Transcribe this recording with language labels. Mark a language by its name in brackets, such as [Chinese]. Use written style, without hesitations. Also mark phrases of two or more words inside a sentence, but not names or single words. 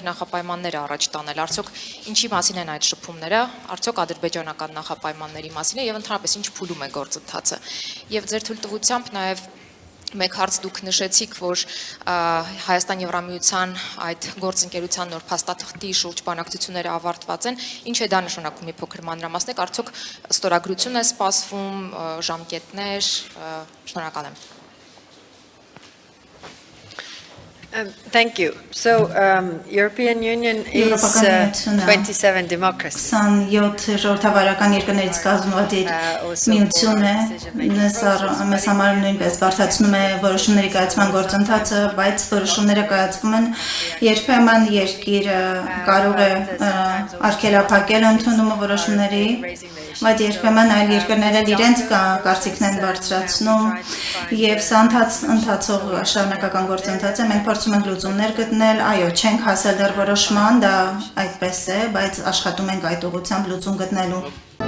[Armenian] իր նախապայմանները առաջ տանել, արդյոք ինչի մասին են այդ շփումները, արդյոք ադրբեջանական նախապայմանների մասին է եւ ընդհանրապես ինչ փուլում է գործընթացը եւ ձեր թույլտվությամբ նաեւ Մեկ հարց դուք նշեցիք, որ Հայաստան Եվրամիության այդ գործընկերության նոր փաստաթղթի շուրջ բանակցությունները ավարտված են, ինչ է դա նշանակում մի փոքր մանրամասնեք, արդյոք ստորագրություն է սպասվում, ժամկետներ, շնորհակալ եմ։ [English] Thank you. So, European Union is 27 democracies. [Armenian] 27 ժողովրդավարական երկրներից կազմված միություն է, մեզ համար նույնպես բարդացնում է որոշումների կայացման գործընթացը, բայց որոշումները կայացվում են երբեմն երկիրը կարող է արգելափակել ընդունումը որոշումների, բայց երբեմն այլ երկրները իրենց կարծիքն են բարձրացնում եւ սա ընթացող շարունակական գործընթաց է, մենք փորձում ենք լուծումներ գտնել, այո, չենք հասել դեռ որոշման, դա այդպես է, բայց աշխատում ենք այդ ուղղությամբ լուծում գտնելու